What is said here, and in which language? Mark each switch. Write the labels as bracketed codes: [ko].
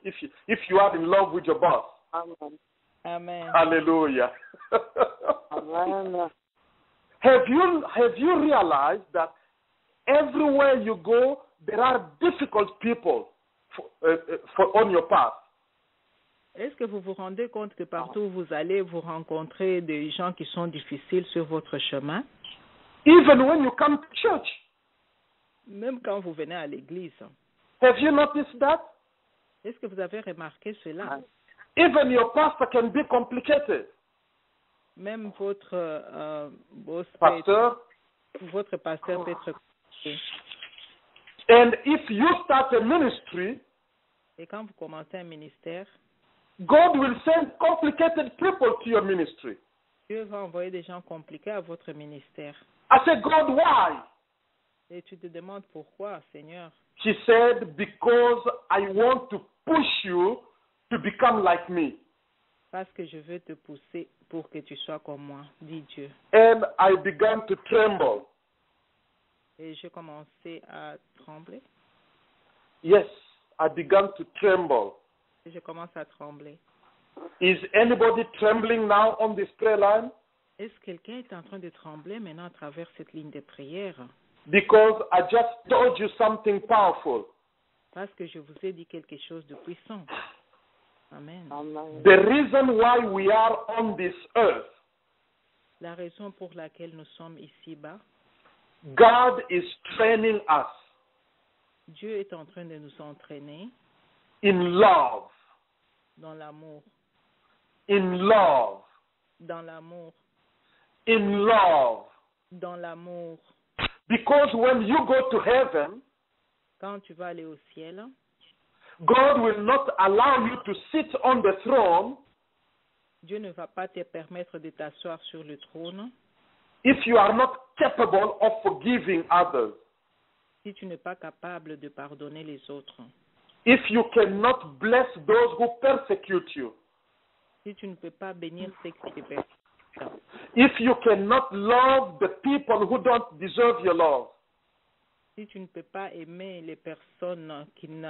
[en] If you are in love with your boss. Amen. Amen. Hallelujah. Amen. Have you realized that everywhere you go, there are difficult people on your path? [fr] Est-ce que vous vous rendez compte que partout où vous allez, vous rencontrez des gens qui sont difficiles sur votre chemin? [en] Even when you come to church. [fr] Même quand vous venez à l'église. [en] Have you noticed that? [fr] Est-ce que vous avez remarqué cela? [en] Even your pastor can be complicated. [fr] Même votre [en] Pastor. [fr] votre pasteur peut être compliqué. [en] And if you start a ministry, [fr] Et quand vous commencez un ministère, [en] God will send complicated people to your ministry. [fr] Dieu va envoyer des gens compliqués à votre ministère. [en] I said, God, why? [fr] Et tu te demandes pourquoi, Seigneur? [en] He said, because I want to push you to become like me. [fr] Parce que je veux te pousser pour que tu sois comme moi, dit Dieu. [en] And I began to tremble. [fr] Et j'ai commencé à trembler. [en] Yes, I began to tremble. [fr] Et je commence à trembler. [en] Is anybody trembling now on this prayer line? [fr] Est-ce que quelqu'un est en train de trembler maintenant à travers cette ligne de prière? [en] Because I just told you something powerful. [fr] Parce que je vous ai dit quelque chose de puissant. Amen. Amen. [en] The reason why we are on this earth, [fr] La raison pour laquelle nous sommes ici-bas, [en] God is training us [fr] Dieu est en train de nous entraîner [en] in love, [fr] dans l'amour, [en] in love, [fr] dans l'amour, [en] in love. [fr] dans l'amour. [en] Because when you go to heaven, [fr] Quand tu vas aller au ciel, [en] God will not allow you to sit on the throne [fr] Dieu ne va pas te permettre de t'asseoir sur le trône [en] if you are not capable of forgiving others. [fr] si tu n'es pas capable de pardonner les autres, [en] If you cannot bless those who persecute you. [fr] si tu ne peux pas bénir ceux qui te persécutent, [en] If you cannot love the people who don't deserve your love. [fr] si tu ne peux pas aimer les personnes qui